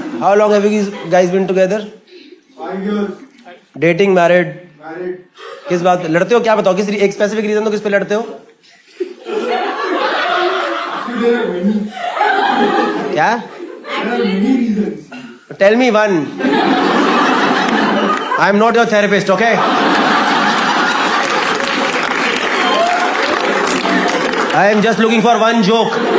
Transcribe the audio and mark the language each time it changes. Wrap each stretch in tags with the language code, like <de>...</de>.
<en>How long have you guys been together? 5 years. Dating, married? Married.</en> <hi>किस बात पे लड़ते हो? क्या बताओ, किस एक</hi> <en>specific reason</en> <hi>तो किस पे लड़ते हो?</hi> <en>Actually, there are many.</en> <hi>क्या?</hi> <en>There are many reasons. Tell me one. I am not your therapist, okay? I am just looking for one joke.</en>